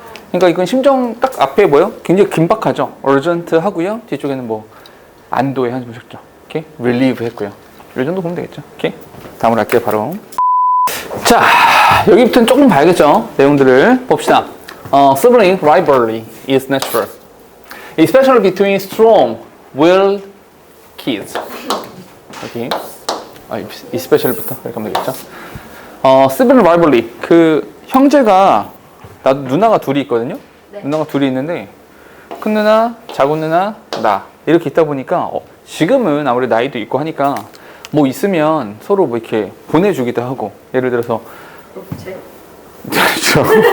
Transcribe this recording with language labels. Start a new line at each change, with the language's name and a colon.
Korean: 그러니까 이건 심정 딱 앞에 뭐요? 굉장히 긴박하죠. urgent 하고요. 뒤쪽에는 뭐 안도의 한숨을 쉬었죠. 오케이? relieve 했고요. 이 정도 보면 되겠죠. 오케이? 다음으로 할게요. 바로. 자, 여기부터는 조금 봐야겠죠. 내용들을 봅시다.
English: Sibling rivalry is natural, especially between strong-willed kids.
Korean: 여기 especially부터 이렇게 하면 되겠죠. Sibling rivalry, 그 형제가 나도 누나가 둘이 있거든요. 네. 누나가 둘이 있는데 큰 누나, 작은 누나, 나 이렇게 있다 보니까 지금은 아무래도 나이도 있고 하니까 뭐 있으면 서로 뭐 이렇게 보내주기도 하고 예를 들어서 그렇죠.